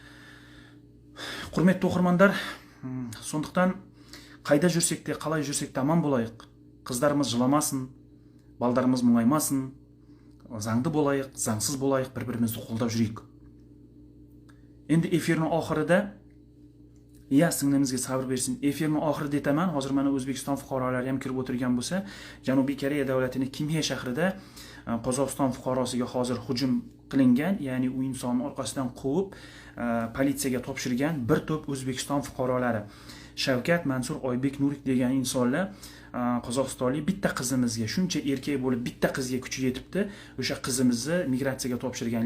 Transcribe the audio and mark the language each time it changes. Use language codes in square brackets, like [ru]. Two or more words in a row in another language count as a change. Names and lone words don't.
[kk] Құрметті оқырмандар, сондықтан қайда жүрсек те, қалай жүрсек те аман болайық. Қыздарымыз жыламасын, балдарымыз мұңаймасын, заңды болайық, заңсыз болайық, бір-бірімізді қолдап жүрейік. Енді эфирдің ақырыда, сіңлімізге сабыр берсін, эфирдің ақырыда етемін. [uz] Hozir mana O'zbekiston fuqarolari ham kirib o'tirgan bo'lsa, Janubiy Koreya davlatining Kimhe shahrida Qozog'iston fuqarosiga hozir hujum qilingan, ya'ni u insonni orqasidan quvib, politsiyaga topshirgan bir to'p O'zbekiston fuqarolari. Shavkat, Mansur, Oybek, Nurik degan insonlar Qozog'istonlik bitta qizimizga, shuncha erkak bo'lib bitta qizga kuchi yetibdi, o'sha qizimizni migratsiyaga topshirgan.